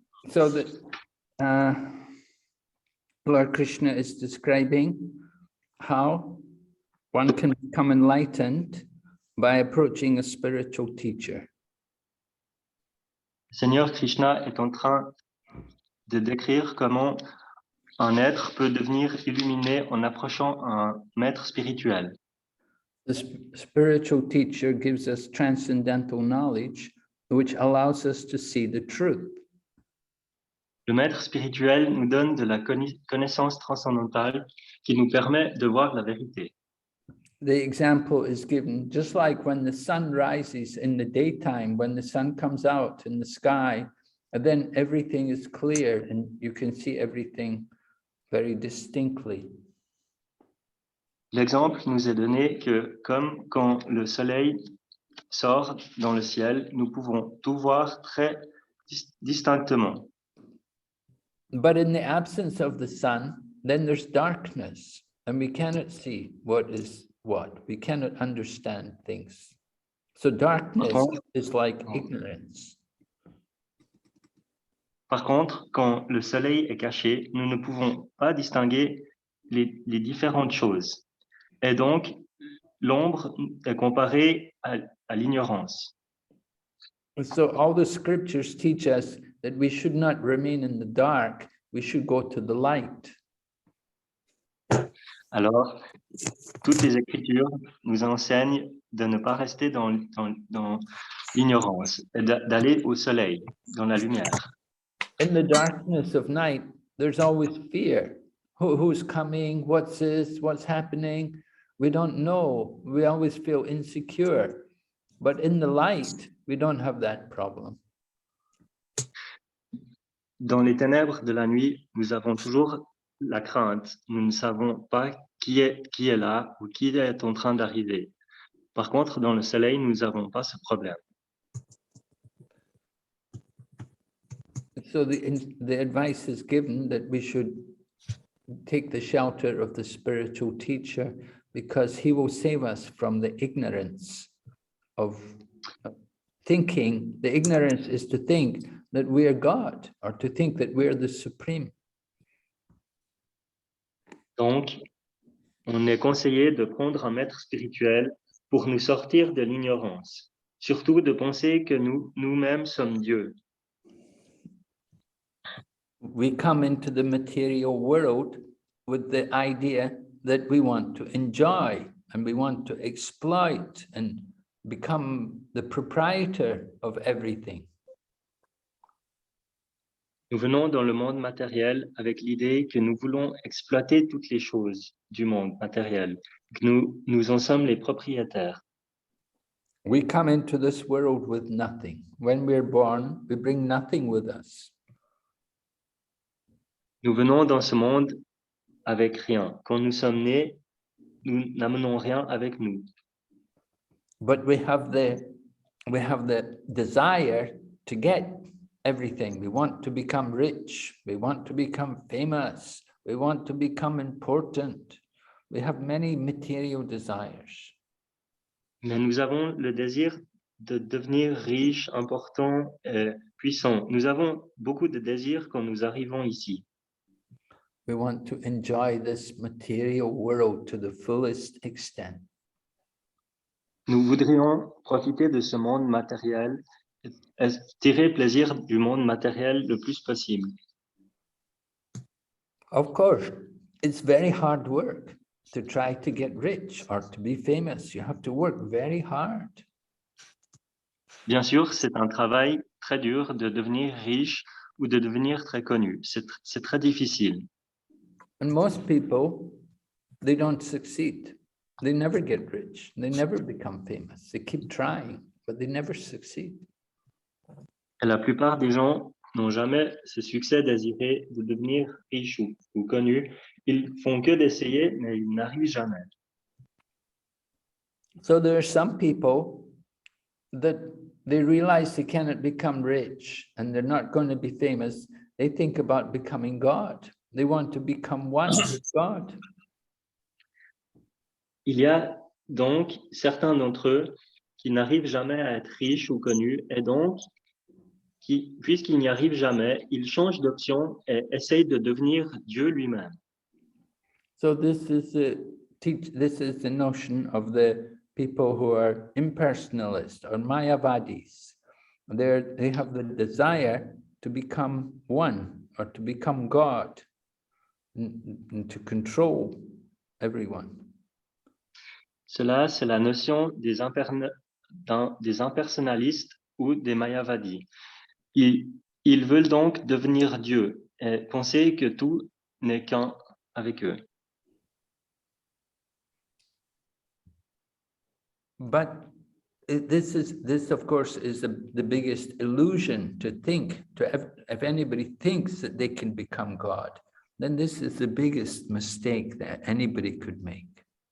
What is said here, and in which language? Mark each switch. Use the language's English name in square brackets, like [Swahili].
[English] So that Lord Krishna is describing how one can become enlightened by approaching a spiritual teacher. [French] Seigneur Krishna est en train de décrire comment un être peut devenir illuminé en approchant un maître spirituel. [English] The spiritual teacher gives us transcendental knowledge, which allows us to see the truth. [French] Le maître spirituel nous donne de la connaissance transcendantale qui nous permet de voir la vérité. [English] The example is given just like when the sun rises in the daytime, when the sun comes out in the sky, and then everything is clear and you can see everything very distinctly. [French] L'exemple nous est donné que comme quand le soleil sort dans le ciel, nous pouvons tout voir très distinctement. [English] But in the absence of the sun, then there's darkness, and we cannot see what is what. We cannot understand things. So darkness is like ignorance. [French] Par contre, quand le soleil est caché, nous ne pouvons pas distinguer les différentes choses. Et donc, l'ombre est comparée à l'ignorance. [English] So all the scriptures teach us that we should not remain in the dark, we should go to the light. [French] Alors, toutes les Écritures nous enseignent de ne pas rester dans l'ignorance et d'aller au soleil, dans la lumière. [English] In the darkness of night, there's always fear. Who's coming? What's this? What's happening? We don't know. We always feel insecure. But in the light, we don't have that problem. [French] Dans les ténèbres de la nuit, nous avons toujours la crainte. Nous ne savons pas qui est là ou qui est en train d'arriver. Par contre, dans le soleil, nous n'avons pas ce problème. [English] So the advice is given that we should take the shelter of the spiritual teacher because he will save us from the ignorance of thinking. The ignorance is to think that we are God or to think that we are the supreme. [French] Donc, on est conseillé de prendre un maître spirituel pour nous sortir de l'ignorance, surtout de penser que nous-mêmes sommes Dieu. [English] We come into the material world with the idea that we want to enjoy and we want to exploit and become the proprietor of everything. [French] Nous venons dans le monde matériel avec l'idée que nous voulons exploiter toutes les choses du monde matériel, que nous en sommes les propriétaires. [English] We come into this world with nothing. When we're born, we bring nothing with us. [French] Nous venons dans ce monde avec rien. Quand nous sommes nés, nous n'amenons rien avec nous. [English] But we have the desire to get everything. We want to become rich. We want to become famous. We want to become important. We have many material desires. [French] Mais nous avons le désir de devenir riche, important, puissant. Nous avons beaucoup de désirs quand nous arrivons ici. [English] We want to enjoy this material world to the fullest extent. [French] Nous voudrions profiter de ce monde matériel, tirer plaisir du monde matériel le plus possible. [English] Of course, it's very hard work to try to get rich or to be famous. You have to work very hard. [French] Bien sûr, c'est un travail très dur de devenir riche ou de devenir très connu. C'est très difficile. [English] And most people, they don't succeed. They never get rich. They never become famous. They keep trying, but they never succeed. [French] Et la plupart des gens n'ont jamais ce succès désiré de devenir riche ou connu. Ils font que d'essayer, mais ils n'arrivent jamais. [English] So there are some people that they realize they cannot become rich and they're not going to be famous. They think about becoming God. They want to become one with God. [French] Il y a donc certains d'entre eux qui n'arrivent jamais à être riches ou connus et donc, puisqu'ils n'y arrivent jamais, ils changent d'option et essayent de devenir Dieu lui-même. [English] So this is the notion of the people who are impersonalists or Mayavadis. They have the desire to become one or to become God and to control everyone. [French] Cela, c'est la notion des impersonnalistes ou des Mayavadis. Ils veulent donc devenir Dieu et penser que tout n'est qu'un avec eux. [English] But this of course is the biggest illusion to think, if anybody thinks that they can become God, then this is the biggest mistake that anybody could make.